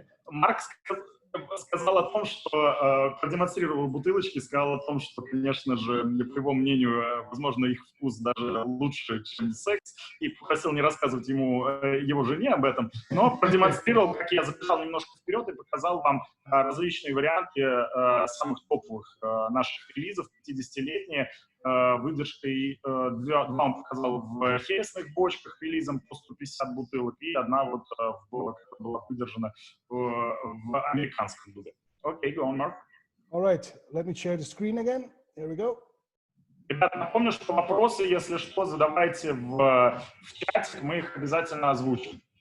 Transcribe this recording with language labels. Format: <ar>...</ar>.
<ru>Марк сказал о том, что продемонстрировал бутылочки, сказал о том, что, конечно же, по его мнению, возможно, их вкус даже лучше, чем секс, и попросил не рассказывать его жене об этом, но продемонстрировал, как я забежал немножко вперед и показал вам различные варианты самых топовых наших релизов, 50-летние, выдержкой, два он показал в хересных бочках релизом по 150 бутылок, и одна вот была выдержана в в американском дубе.</ru> <en>Okay, go on, Mark. All right, let me share the screen again. Here we go.</en> <ru>Ребята, напомню, что вопросы, если что, задавайте в чате, мы их обязательно озвучим.</ru>